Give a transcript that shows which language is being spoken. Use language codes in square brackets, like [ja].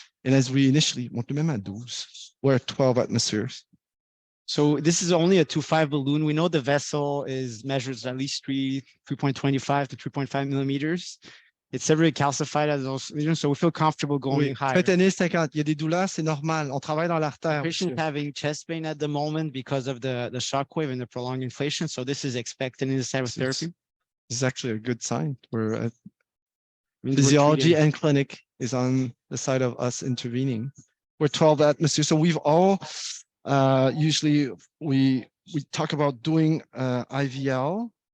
[en] And as we initially, we're at 12 atmospheres. So this is only a 2.5 balloon. We know the vessel measures at least 3.25 to 3.5 millimeters. It's severely calcified at those lesions, so we feel comfortable going [fr] Oui, [en] higher. [fr] fentanyl 50. Il y a des douleurs, c'est normal. On travaille dans l'artère. [en] Patient [fr] monsieur. [en] having chest pain at the moment because of the shock wave and the prolonged inflation. So this is expected in this type of therapy. This is actually a good sign. We're Means we're physiology treating. and clinic is on the side of us intervening. We're 12 atmosphere. So we've all usually we talk about doing IVL.